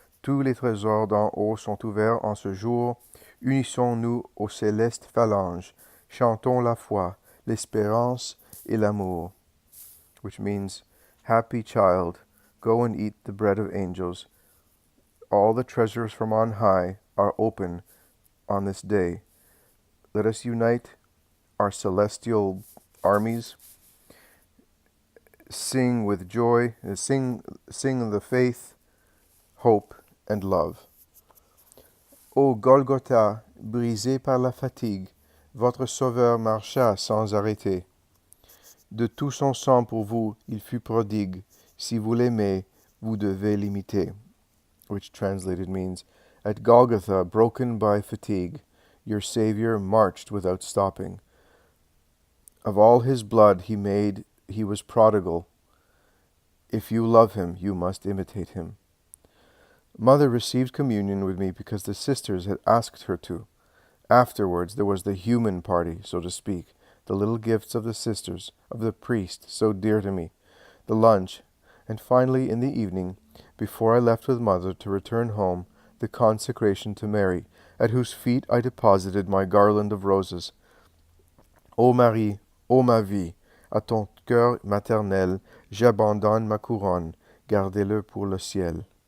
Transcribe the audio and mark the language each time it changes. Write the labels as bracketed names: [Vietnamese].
[French] Tous les trésors d'en haut sont ouverts en ce jour. Unissons-nous aux célestes phalanges. Chantons la foi, l'espérance et l'amour. [English] Which means, happy child, go and eat the bread of angels. All the treasures from on high are open on this day. Let us unite our celestial armies sing with joy, sing the faith, hope, and love. [French] Ô Golgotha, brisé par la fatigue, votre Sauveur marcha sans arrêter. De tout son sang pour vous, il fut prodigue. Si vous l'aimez, vous devez l'imiter. [English] Which translated means, at Golgotha, broken by fatigue, your Savior marched without stopping. Of all his blood he was prodigal. If you love him, you must imitate him. Mother received communion with me because the sisters had asked her to. Afterwards there was the human party, so to speak, the little gifts of the sisters, of the priest, so dear to me, the lunch, and finally in the evening, before I left with Mother to return home, the consecration to Mary, at whose feet I deposited my garland of roses. [French] Ô Marie, ô ma vie, à ton cœur maternel, j'abandonne ma couronne, gardez-la pour le ciel.